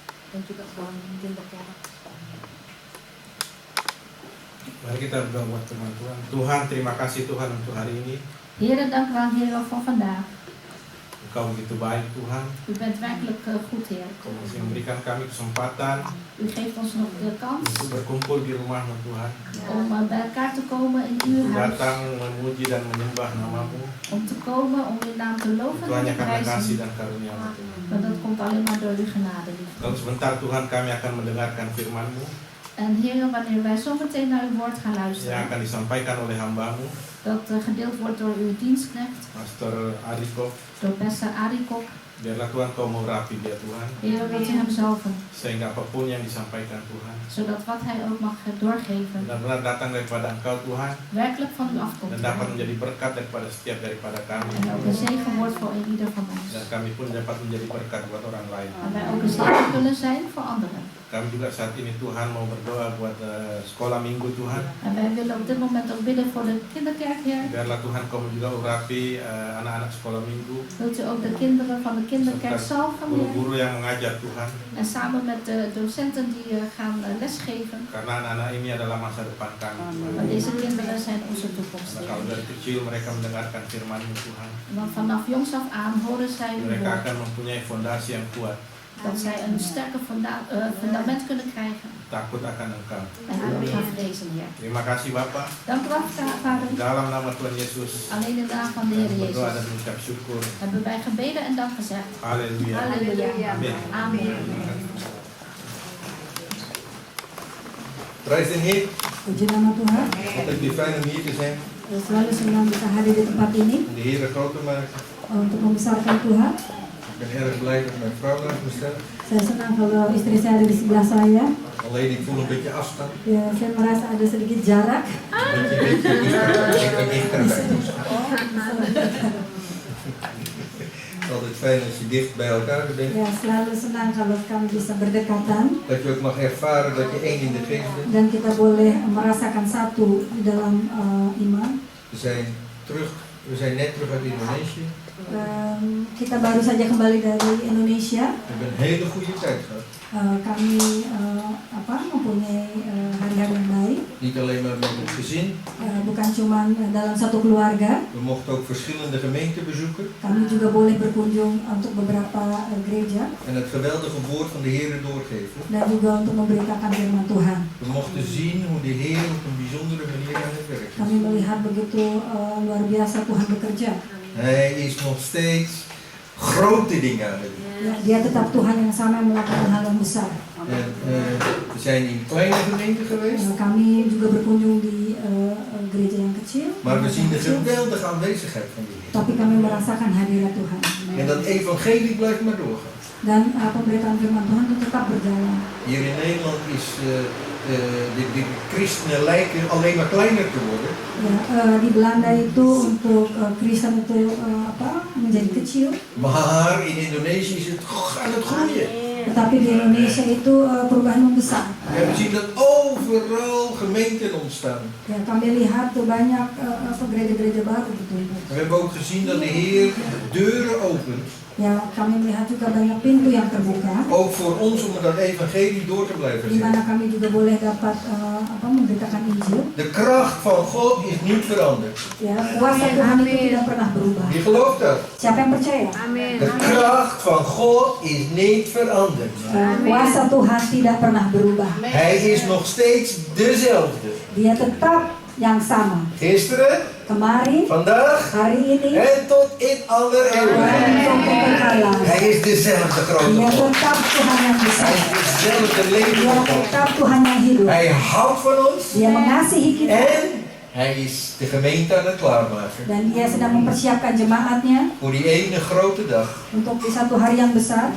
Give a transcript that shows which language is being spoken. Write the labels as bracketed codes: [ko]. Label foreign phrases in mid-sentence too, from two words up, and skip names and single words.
[id] dan juga kinderkerk. Mari kita berdoa buat firman Tuhan. Tuhan, terima kasih Tuhan untuk hari ini. [nl] Heer, dank u wel, Heer, voor vandaag. [id] Engkau begitu baik Tuhan. [nl] U bent werkelijk goed, Heer. [id] Engkau masih memberikan kami kesempatan [nl] U geeft ons nog de kans [id] untuk berkumpul di rumah-Mu Tuhan. [nl] om bij elkaar te komen in uw huis. [id] Datang memuji dan menyembah nama-Mu. [nl] Om te komen, om uw naam te loven [id] Itu [nl] en [id] hanya [nl] te [id] karena kasih [nl] prijzen. [id] dan karunia-Mu Tuhan. [nl] Maar dat komt alleen maar door uw genade, liefde. [id] Lalu sebentar Tuhan kami akan mendengarkan firman-Mu [nl] En Heer, wanneer wij zometeen naar uw woord gaan [id] yang [nl] luisteren, [id] akan disampaikan oleh hamba-Mu, dat gedeeld wordt door uw dienstknecht, Pastor Ariko. [nl] door Pastor Arikok. [id] Biarlah Tuhan Kau mengurapi dia Tuhan, [nl] Heer, wilt u hem zalven, [id] sehingga apapun yang disampaikan Tuhan [nl] zodat wat hij ook mag doorgeven, [id] benar-benar datang daripada Engkau Tuhan, [nl] werkelijk van u afkomt. [id] dan dapat menjadi berkat daripada setiap daripada kami, [nl] En ook een zegen wordt voor ieder van ons. [id] dan kami pun dapat menjadi berkat buat orang lain. [nl] En wij ook een zegen kunnen zijn voor anderen. [id] Kami juga saat ini Tuhan mau berdoa buat sekolah minggu Tuhan. [nl] En wij willen op dit moment ook bidden voor de kinderkerk, Heer. [id] Biarlah Tuhan Kau juga urapi anak-anak sekolah minggu, [nl] Wilt u ook de kinderen van de kinderkerk [id] serta [nl] zalven, Heer. [id] guru-guru yang mengajar Tuhan, [nl] En samen met de docenten die gaan lesgeven. [id] karena anak-anak ini adalah masa depan kami Tuhan. [nl] Want deze kinderen zijn onze toekomst, [id] Karena [nl] Heer. [id] kalau dari kecil mereka mendengarkan firman-Mu Tuhan, [nl] Want vanaf jongs af aan horen zij uw [id] mereka [nl] woord. [id] akan mempunyai fondasi yang kuat, [nl] Dat zij een sterke fundament kunnen krijgen. [id] takut akan Engkau. [nl] En u gaan vrezen, Heer. [id] Terima kasih Bapa. [nl] Dank u wel, Vader. [id] Dalam nama Tuhan Yesus, [nl] Alleen in de naam van de Heer [id] berdoa dan Jezus mengucap syukur. [nl] hebben wij gebeden en dank gezegd. [id] Haleluya. [nl] Halleluja. [id] Amin. [nl] Amen. [en] Praise the Heer. [id] Puji nama Tuhan. [nl] Altijd weer fijn om hier te zijn. [id] Selalu senang bisa hadir di tempat ini [nl] Om de Heer groot te maken. [id] untuk membesarkan Tuhan. [nl] Ik ben erg blij dat mijn vrouw naast me staat. [id] Saya senang kalau istri saya ada di sebelah saya. [nl] Alleen ik voel een beetje afstand. [id] Ya, saya merasa ada sedikit jarak. [nl] Een beetje dichterbij. Het is altijd fijn als je dicht bij elkaar bent. [id] Ya, selalu senang kalau kami bisa berdekatan [nl] Dat je ook mag ervaren dat je één in de geest bent. [id] dan kita boleh merasakan satu di dalam iman. [nl] We zijn net terug uit Indonesië. [id] Kita baru saja kembali dari Indonesia. [nl] We hebben een hele goede tijd gehad. [id] Kami mempunyai hari-hari yang baik. [nl] Niet alleen maar met het gezin. [id] Bukan cuma dalam satu keluarga. [nl] We mochten ook verschillende gemeenten bezoeken. [id] Kami juga boleh berkunjung untuk beberapa gereja [nl] En het geweldige woord van de Heer doorgeven. [id] dan juga untuk memberitakan firman Tuhan. [nl] We mochten zien hoe de Heer op een bijzondere manier aan het werk [id] Kami [nl] is. [id] melihat begitu luar biasa Tuhan bekerja. [nl] Hij is nog steeds grote dingen aan het doen. [id] Ya, dia tetap Tuhan yang sama yang melakukan hal yang besar. [nl] En, we zijn in kleine gemeenten geweest. [id] Kami juga berkunjung di gereja yang kecil. [nl] Maar we zien de geweldige aanwezigheid van de Heer. [id] Tapi kami merasakan hadirat Tuhan. [nl] En dat evangelie blijft maar doorgaan. [id] Dan pemberitaan firman Tuhan itu tetap berjalan. [nl] Hier in Nederland is de christenen lijken alleen maar kleiner te worden. [id] Ya, di Belanda itu untuk Kristen itu menjadi kecil. [nl] Maar in Indonesië is het aan het groeien. [id] Tetapi di Indonesia itu perubahan membesar. [nl] En we zien dat overal gemeenten ontstaan. [id] Ya, kami lihat tuh banyak gereja-gereja baru gitu. [nl] We hebben ook gezien dat de Heer deuren opent. [id] Ya, kami melihat juga banyak pintu yang terbuka. [nl] Ook voor ons om dat evangelie door te blijven [id] Di mana [nl] zetten. [id] kami juga boleh dapat memberitakan Injil. [nl] De kracht van God is niet veranderd. [id] Ya, kuasa Tuhan itu tidak pernah berubah. [nl] Wie gelooft dat? [id] Siapa yang percaya? [nl] De kracht van God is niet veranderd. [id] Kuasa Tuhan tidak pernah berubah. [nl] Hij is nog steeds dezelfde. [id] Dia tetap yang sama. [nl] Gisteren, [id] Kemarin, [nl] vandaag [id] hari ini, [nl] en tot in aller [id] dan [nl] eeuwigheid. [id] sampai kekal. [nl] Hij is dezelfde grote [id] Dia [nl] God. [id] tetap Tuhan yang besar. [nl] Hij is dezelfde [id] Dia [nl] levende God. [id] tetap Tuhan yang hidup. [nl] Hij houdt van ons [id] Dia mengasihi kita. [nl] en hij is de gemeente aan het klaarmaken. [id] Dan dia sedang mempersiapkan jemaatnya [nl] Voor die ene grote dag [id] untuk di satu hari yang besar